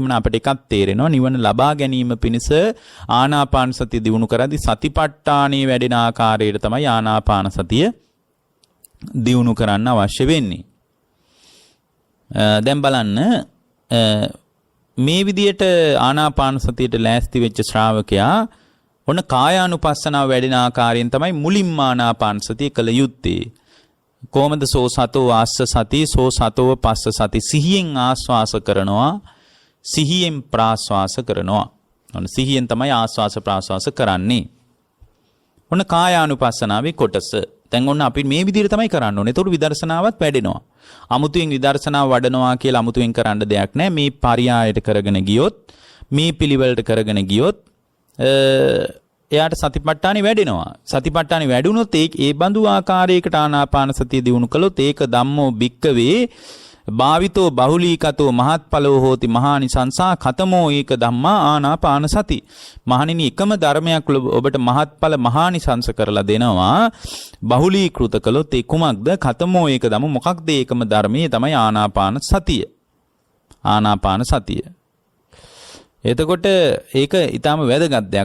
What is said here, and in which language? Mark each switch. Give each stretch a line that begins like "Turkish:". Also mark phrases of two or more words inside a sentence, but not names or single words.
Sinhala: එහෙමනම් අපිට එකක් තේරෙනවා නිවන ලබා ගැනීම පිණිස ආනාපාන සතිය දියුණු කරද්දී සතිපට්ඨානයේ වැඩෙන ආකාරයට තමයි ආනාපාන සතිය දියුණු කරන්න අවශ්‍ය වෙන්නේ. දැන් බලන්න මේ විදියට ආනාපාන සතියට ලෑස්ති වෙච්ච ශ්‍රාවකයා ඔන්න කායානුපස්සනාව වැඩෙන ආකාරයෙන් තමයි මුලින්ම ආනාපාන සතිය කළ යුත්තේ. කොහොමද?
Pali: සෝ සතෝ ආස්ස සති සෝ සතෝ පස්ස සති.
Sinhala: සිහියෙන් ආස්වාස කරනවා, සිහියෙන් ප්‍රාස්වාස කරනවා. ඔන්න සිහියෙන් තමයි ආස්වාස ප්‍රාස්වාස කරන්නේ. ඔන්න කායානුපස්සනාවේ කොටස. දැන් ඔන්න අපි මේ විදිහට තමයි කරන්න ඕනේ. ඒතකොට විදර්ශනාවත් වැඩෙනවා. අමුතුවෙන් විදර්ශනාව වඩනවා කියලා අමුතුවෙන් කරන්න දෙයක් නැහැ. මේ පරියායට කරගෙන ගියොත්, මේ පිළිවෙලට කරගෙන ගියොත් එයාට සතිපට්ඨානෙ වැඩෙනවා. සතිපට්ඨානෙ වැඩුණොත් ඒ බඳු ආකාරයකට ආනාපාන සතිය දිනු කළොත්
Pali: ඒක ධම්මෝ භික්කවේ භාවිතෝ බහුලීකතෝ මහත්ඵලෝ හෝති මහානිසංසා ඛතමෝ ඒක ධම්මා ආනාපාන සති.
Sinhala: මහණෙනි එකම ධර්මයක් ඔබට මහත්ඵල මහානිසංස කරලා දෙනවා. බහුලීකృత කළොත් ඒ කුමක්ද?
Pali: ඛතමෝ ඒක ධම්ම.
Sinhala: මොකක්ද ඒකම ධර්මයේ? තමයි ආනාපාන සතිය. ආනාපාන සතිය. එතකොට ඒක ඊටාම වැදගත් දෙයක්.